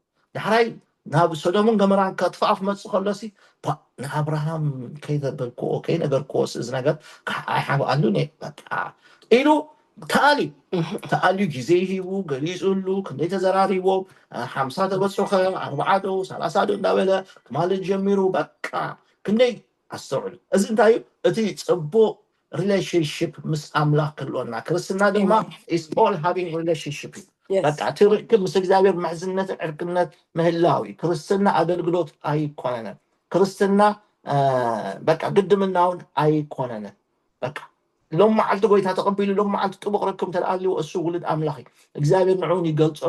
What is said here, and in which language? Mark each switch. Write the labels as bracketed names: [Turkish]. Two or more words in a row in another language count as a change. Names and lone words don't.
[Tigrinya] ዳሕራይ ናብ ሶዶምን ገሞራን ከጥፍኣ ክመጽእ ከሎሲ ንኣብርሃም ከይነገርክዎስ እዚ ነገር ኣይሓብኣሉ በቃ ኢሉ ተኣልዩ ግዜ ሂቡ ገሊጹሉ ክንደይ ተዘራሪቦም 50 ተበፅሖ 40 ዶ 30 ዶ እንዳበለ ማለት ጀሚሩ በቃ ክንደይ ኣስተውዕሉ እዚ እንታይ እዩ እቲ ጽቡቕ relationship ምስ ኣምላኽ ክህልወና ክርስትና ድማ [English] is all having relationship [Tigrinya] በቃ እቲ ርክብ ምስ እግዚኣብሔር ምሕዝነት ዕርክነት ምህላዊ ክርስትና ኣገልግሎት ኣይኮነን ክርስትና በቃ ግድምናውን ኣይኮነን በቃ ሎም መዓልቲ ጎይታ ተቐቢሉ ሎም መዓልቲ ጥቡቕ ርክብ ተደኣልዩ እሱ ውሉድ ኣምላኽ እዩ እግዚኣብሔር ንዕኡን ይገልጸሉ